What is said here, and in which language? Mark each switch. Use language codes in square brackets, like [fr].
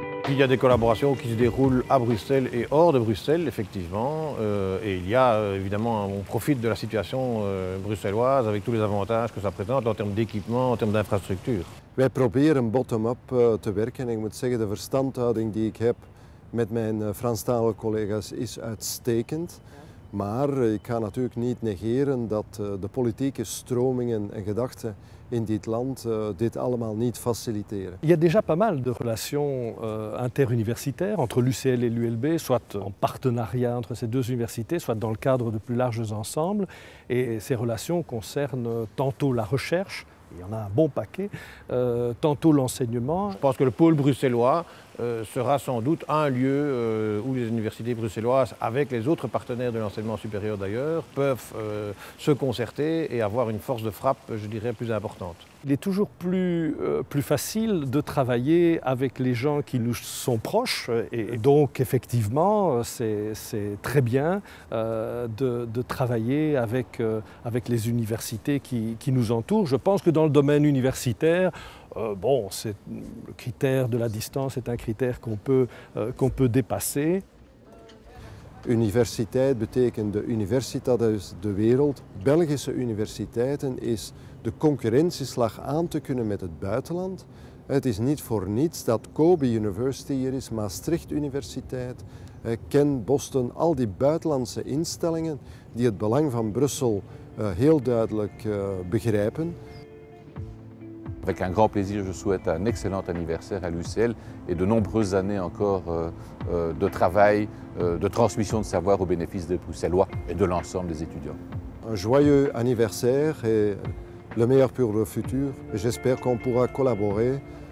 [fr] Il y a des collaborations qui se déroulent à Bruxelles et hors de Bruxelles, effectivement. Et il y a évidemment, on profite de la situation bruxelloise avec tous les avantages que ça présente en termes d'équipement, en termes d'infrastructure. [nl] Wij proberen [en] bottom-up [nl] te werken en ik moet zeggen, de verstandhouding die ik heb met mijn Franstalige collega's is uitstekend. Maar ik ga natuurlijk niet negeren dat de politieke stromingen en gedachten in dit land dit allemaal niet faciliteren. [fr] Il y a déjà pas mal de relations interuniversitaires entre l'UCL et l'ULB, soit en partenariat entre ces deux universités, soit dans le cadre de plus larges ensembles. Et ces relations concernent tantôt la recherche, il y en a un bon paquet, tantôt l'enseignement. Je pense que le pôle bruxellois sera sans doute un lieu où les universités bruxelloises, avec les autres partenaires de l'enseignement supérieur d'ailleurs, peuvent se concerter et avoir une force de frappe, je dirais, plus importante. Il est toujours plus facile de travailler avec les gens qui nous sont proches et donc effectivement c'est très bien de travailler avec les universités qui nous entourent. Je pense que dans le domaine universitaire, le critère de la distance est un critère qu'on peut dépasser. [nl] Universiteit betekent de universiteit uit de wereld. Belgische universiteiten is de concurrentieslag aan te kunnen met het buitenland. Het is niet voor niets dat Kobe University hier is, Maastricht Universiteit, Kent, Boston, al die buitenlandse instellingen die het belang van Brussel heel duidelijk begrijpen. [fr] Avec un grand plaisir, je souhaite un excellent anniversaire à l'UCL et de nombreuses années encore de travail, de transmission de savoir au bénéfice des Bruxellois et de l'ensemble des étudiants. Un joyeux anniversaire et le meilleur pour le futur. J'espère qu'on pourra collaborer